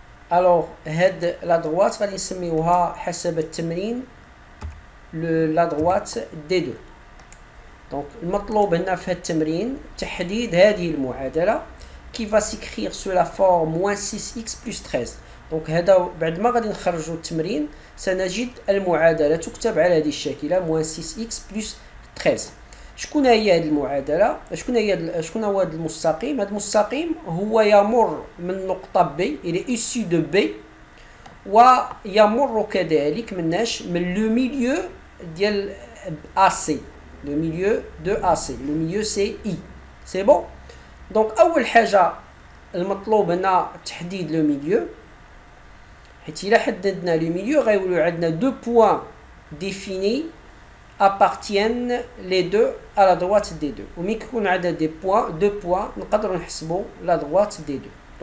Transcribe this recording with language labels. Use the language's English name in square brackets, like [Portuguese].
[French] Alors la droite [Arabic] غادي نسميوها حسب التمرين [French] la droite D2. Donc [Arabic] المطلوب هنا في التمرين تحديد هذه المعادلة [French] qui va s'écrire sous la forme moins 6x plus 13. [Arabic] Donc هذا بعد ما غادي نخرجوا التمرين سنجد المعادلة تكتب على هذه الشاكلة [French] moins 6x plus 13. [Arabic] شكون هي هذه المعادلة؟ شكون هو هذا المستقيم؟ هذا المستقيم هو يمر من نقطة B إلى [French] issu de B [Arabic] ويمر كذلك من le milieu ديال AC. [French] Le milieu de AC. Le milieu c'est I. C'est bon? [Arabic] Donc أول حاجة المطلوب هنا تحديد le milieu. حيت إلا حددنا [French] le milieu [Arabic] غيولوا عندنا [French] deux points définis appartiennent les deux à la droite des deux. [Arabic] وملي كيكون عندنا [French] deux points [Arabic] نقدروا نحسبوا [French] la droite des deux.